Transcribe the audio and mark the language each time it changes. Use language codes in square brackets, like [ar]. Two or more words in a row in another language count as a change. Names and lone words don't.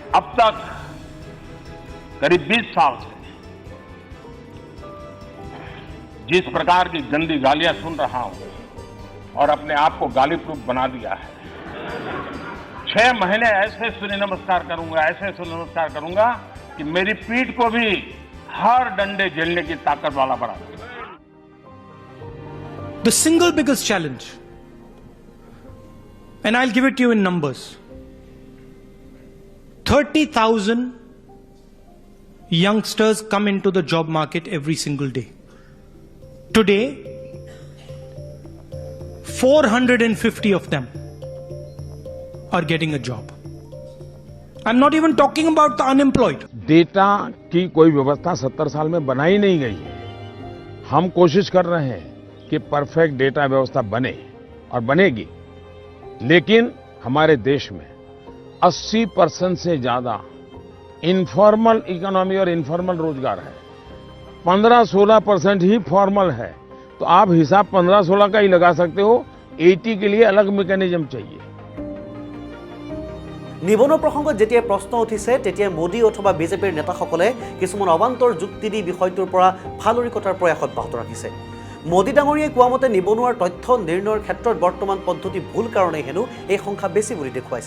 [hi] अब तक करीब 20 साल से जिस प्रकार की गंदी गालियां सुन रहा हूं और अपने आप को गाली प्रूफ बना दिया है, 6 महीने ऐसे सूर्य नमस्कार करूंगा कि मेरी पीठ को भी हर डंडे झेलने की ताकत वाला बना दूंगा। [en] The single biggest challenge, and I'll give it to you in numbers, 30,000 youngsters come into the job market every single day. Today, 450 of them are getting a job. I'm not even talking about the unemployed. [hi] डेटा की कोई व्यवस्था 70 साल में बनाई नहीं गई है। हम कोशिश कर रहे हैं कि [en] perfect data [hi] व्यवस्था बने और बनेगी, लेकिन हमारे देश में 80% से ज्यादा [en] informal economy [hi] और इनफॉर्मल रोजगार है। 15-16% ही फॉर्मल है। तो आप हिसाब 15-16 का ही लगा सकते हो। 80 के लिए अलग मैकेनिज्म चाहिए। [as] নিবনুৱা প্ৰসংগত যেতিয়া প্ৰশ্ন উঠিছে তেতিয়া মোদী অথবা বিজেপিৰ নেতাসকলে কিছুমান অবান্তৰ যুক্তি দি বিষয়টোৰ পৰা ফালৰি কটাৰ প্ৰয়াস অব্যাহত ৰাখিছে। মোদী ডাঙৰীয়াই কোৱা মতে নিবনুৱাৰ তথ্য নিৰ্ণয়ৰ ক্ষেত্ৰত বৰ্তমান পদ্ধতি ভুল কাৰণেই হেনো এই সংখ্যা বেছি বুলি দেখুৱাইছে।